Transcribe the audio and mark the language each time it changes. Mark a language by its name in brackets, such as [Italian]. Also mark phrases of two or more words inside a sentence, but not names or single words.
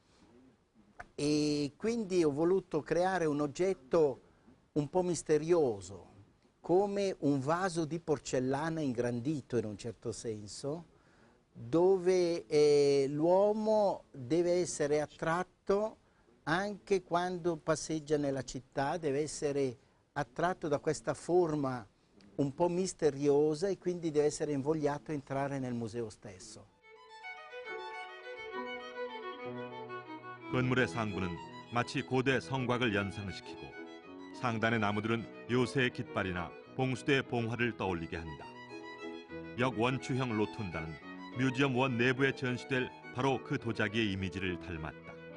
[Italian] e quindi ho voluto creare un oggetto un po' misterioso, come un vaso di porcellana ingrandito in un certo senso, dove l'uomo deve essere attratto anche quando passeggia nella città, deve essere attratto da questa forma un po' misteriosa e quindi deve essere invogliato a entrare nel museo stesso. [Korean] 건물의 상부는 마치 고대 성곽을 연상시키고 상단의 나무들은 요새의 깃발이나 봉수대의 봉화를 떠올리게 한다. 역원추형 로툰다는 뮤지엄 1 내부에 전시될 바로 그 도자기의 이미지를 닮았다.